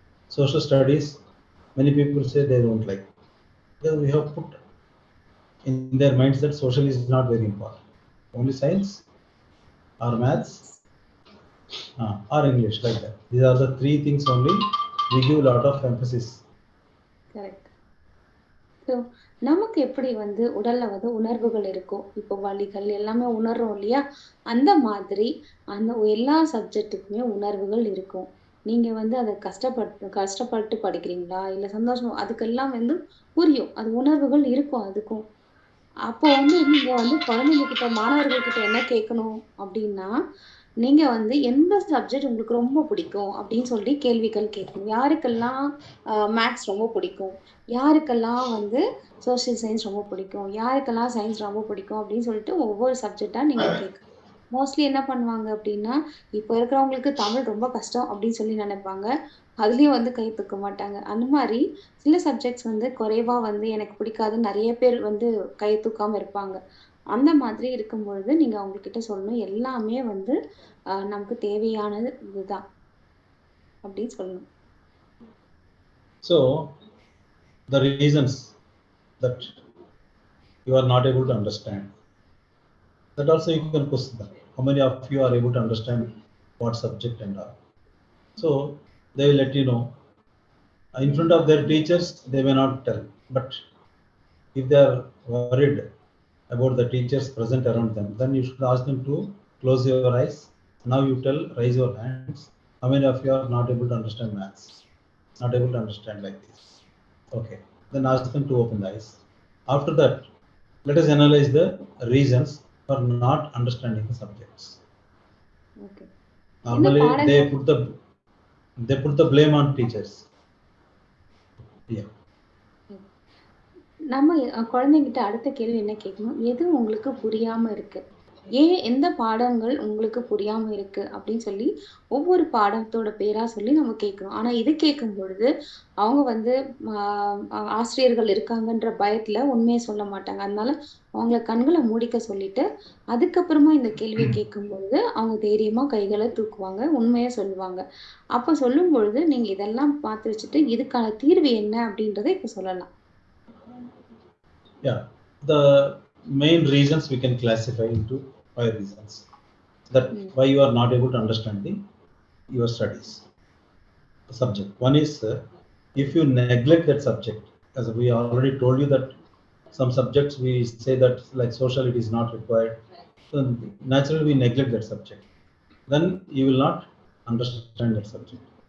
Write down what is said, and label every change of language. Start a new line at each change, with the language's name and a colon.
English: Social studies, many people say they don't like. Because we have put in their minds that social is not very important. Only science or maths or English, like that. These are the three things only we give a lot of emphasis. Correct.
Tamil: So நமக்கு எப்படி வந்து உடல்ல வந்து உணர்வுகள் இருக்கும், இப்போ வலிகள் எல்லாமே உணர்றோம் இல்லையா? அந்த மாதிரி அந்த எல்லா சப்ஜெக்ட்டுக்குமே உணர்வுகள் இருக்கும். நீங்க வந்து அத கஷ்டப்பட்டு படிக்கிறீங்களா? இல்ல சந்தோஷமா அதுக்கெல்லாம் வந்து புரியும். அது உணர்வுகள் இருக்கும் அதுக்கும். அப்போ வந்து நீங்க வந்து குழந்தைங்க கிட்ட, மாணவர்கள் கிட்ட என்ன கேட்கணும் அப்படின்னா, நீங்க வந்து எந்த சப்ஜெக்ட் உங்களுக்கு ரொம்ப பிடிக்கும் அப்படின்னு சொல்லி கேள்விகள் கேட்கணும். யாருக்கெல்லாம் மேத்ஸ் ரொம்ப பிடிக்கும்? யாருக்கெல்லாம் வந்து சோசியல் சயின்ஸ் ரொம்ப பிடிக்கும்? யாருக்கெல்லாம் சயின்ஸ் ரொம்ப பிடிக்கும்? அப்படின்னு சொல்லிட்டு ஒவ்வொரு சப்ஜெக்ட்டா நீங்க கேட்கணும். மோஸ்ட்லி என்ன பண்ணுவாங்க அப்படின்னா, இப்போ இருக்கிறவங்களுக்கு தமிழ் ரொம்ப கஷ்டம் அப்படின்னு சொல்லி நினைப்பாங்க. அதுலயும் வந்து கை தூக்க மாட்டாங்க. அந்த மாதிரி சில சப்ஜெக்ட்ஸ் வந்து குறைவா வந்து எனக்கு பிடிக்காதுன்னு நிறைய பேர் வந்து கை தூக்காம இருப்பாங்க. அந்த மாதிரி இருக்கும்பொழுது நீங்க அவங்க கிட்ட சொல்லணும், எல்லாமே வந்து நமக்கு தேவையானது இதுதான் அப்படின்னு சொல்லணும்.
English: So the reasons that you are not able to understand, that also you can question them. How many of you are able to understand what subject and all? So they will let you know. In front of their teachers, they may not tell. But if they are worried about the teachers present around them, then you should ask them to close your eyes. Now you tell, raise your hands. How many of you are not able to understand maths? Not able to understand like this. Okay. Then ask them to open the eyes. After that, let us analyze the reasons for not understanding the subjects. Okay. Normally, they put the blame on teachers. Yeah.
Tamil: நம்ம குழந்தைங்கிட்ட அடுத்த கேள்வி என்ன கேட்கணும், எது உங்களுக்கு புரியாம இருக்கு, ஏன் எந்த பாடங்கள் உங்களுக்கு புரியாம இருக்கு அப்படின்னு சொல்லி ஒவ்வொரு பாடத்தோட பேரா சொல்லி நம்ம கேட்கணும். ஆனா இது கேட்கும் பொழுது அவங்க வந்து ஆசிரியர்கள் இருக்காங்கன்ற பயத்துல உண்மையை சொல்ல மாட்டாங்க. அதனால அவங்கள கண்களை மூடிக்க சொல்லிட்டு அதுக்கப்புறமா இந்த கேள்வியை கேட்கும் பொழுது அவங்க தைரியமா கைகளை தூக்குவாங்க, உண்மையை சொல்லுவாங்க. அப்ப சொல்லும் பொழுது நீங்க இதெல்லாம் பார்த்து வச்சுட்டு இதுக்கான தீர்வு என்ன அப்படின்றத இப்ப சொல்லலாம்.
English: Yeah, the main reasons we can classify into 5 reasons that why you are not able to understand your studies subject. One is if you neglect that subject, as we already told you that some subjects we say that like social it is not required, so naturally we neglect that subject, then you will not understand that subject.